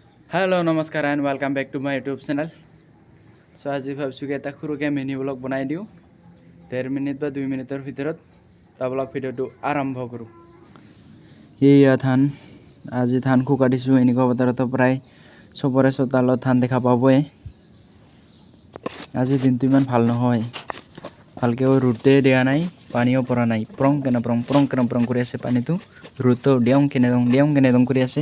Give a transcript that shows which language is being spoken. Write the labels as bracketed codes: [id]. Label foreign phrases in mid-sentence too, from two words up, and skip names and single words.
[en] hello नमस्कार and welcome back to my YouTube channel। [as] ছ' আজি ভাবিছোঁ এটা সৰুকৈ [en] mini vlog [as] বনাই দিওঁ 1.5 মিনিট বা 2 মিনিটৰ ভিতৰত ব্লগ ভিডিঅ'টো আৰম্ভ কৰোঁ। এইয়া ধান আজি ধান শুকা দিছোঁ এনেকুৱা বতৰতো প্ৰায় চবৰে চোতালত ধান দেখা পাবই। আজি দিনটো ইমান ভাল নহয়, ভালকৈ ৰ'দে দিয়া নাই, পানীও পৰা নাই, প্ৰং কেনে কৰি আছে পানীটো, ৰ'দটো দেওঁ কেনে কৰি আছে।